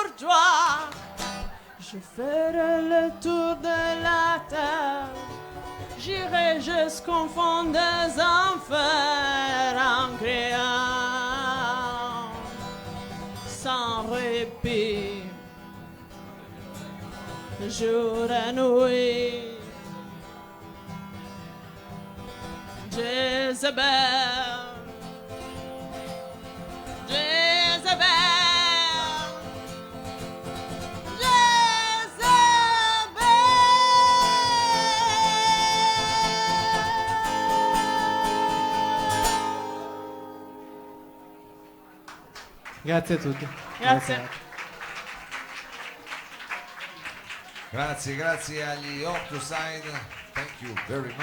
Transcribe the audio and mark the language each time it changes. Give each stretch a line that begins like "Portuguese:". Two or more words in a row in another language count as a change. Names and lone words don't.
French: Je ferai le tour de la terre, J'irai jusqu'au fond des enfers en criant sans répit, jour et nuit. Jezebel, Jezebel,
Italian: Grazie a tutti. Grazie. Grazie agli Octoside,
English: thank you very much.